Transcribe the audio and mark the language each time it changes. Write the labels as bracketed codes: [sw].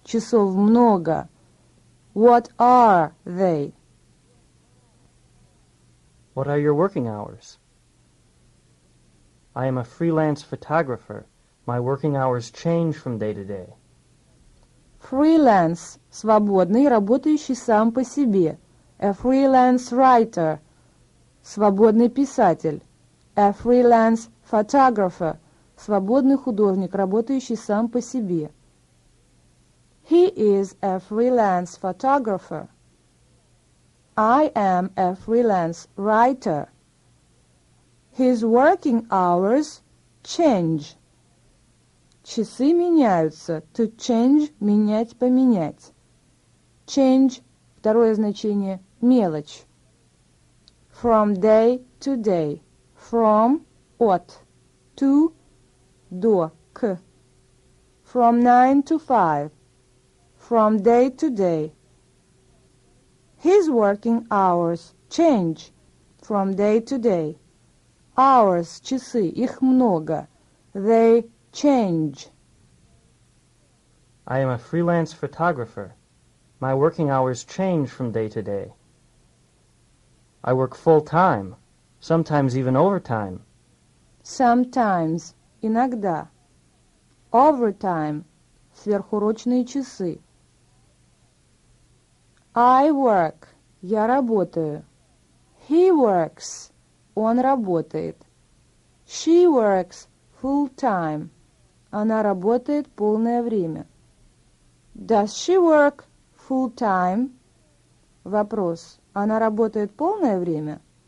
[ru] Часов много. [en] What are they? What are your working hours? I am a freelance photographer. My working hours change from day to day. Freelance. [ru] Свободный, работающий сам по себе. [en] A freelance writer. [ru] Свободный писатель. [en] A freelance photographer. [ru] Свободный художник, работающий сам по себе. [en] He is a freelance photographer. I am a freelance writer. His working hours change. [ru] Часы меняются. [en] To change – [ru] менять, поменять. Change – второе значение – мелочь. [en] From day to day. From – от. To – до, к. From 9 to 5. From day to day. His working hours change from day to day. [ru] Hours – часы, их много. [en] They change. I am a freelance photographer. My working hours change from day to day. I work full-time, sometimes even overtime. Sometimes – иногда. [ru] Overtime – сверхурочные часы. [en] I work – [ru] я работаю. [en] He works – [ru] он работает. [en] She works full-time [ru] – она работает полное время. [en] Does she work full-time? Вопрос. [ru] Она работает полное время?